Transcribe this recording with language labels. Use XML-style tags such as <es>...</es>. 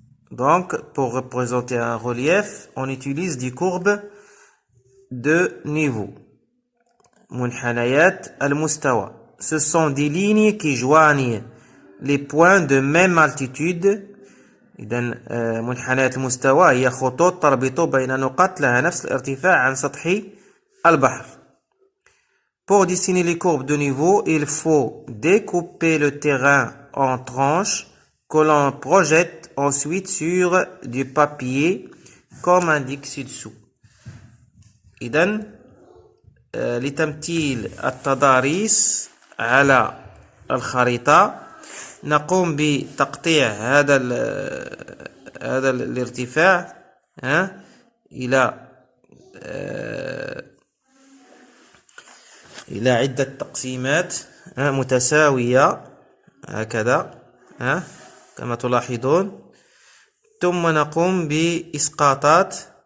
<fr>Donc, pour représenter un relief, on utilise des courbes de niveau. Munhanayat al-mustawa. Ce sont des lignes qui joignent les points de même altitude.</fr> <ar>إذا منحنيات المستوى هي خطوط تربط بين نقاط لها نفس الارتفاع عن سطح البحر.</ar> <fr>Pour dessiner les courbes de niveau, il faut découper le terrain en tranches que l'on projette ensuite sur du papier comme indiqué ci-dessous.</fr> <ar>إذا لتمثيل التضاريس على الخريطة نقوم بتقطيع هذا الارتفاع إلى عدة تقسيمات متساوية هكذا كما تلاحظون، ثم نقوم بإسقاطات</ar>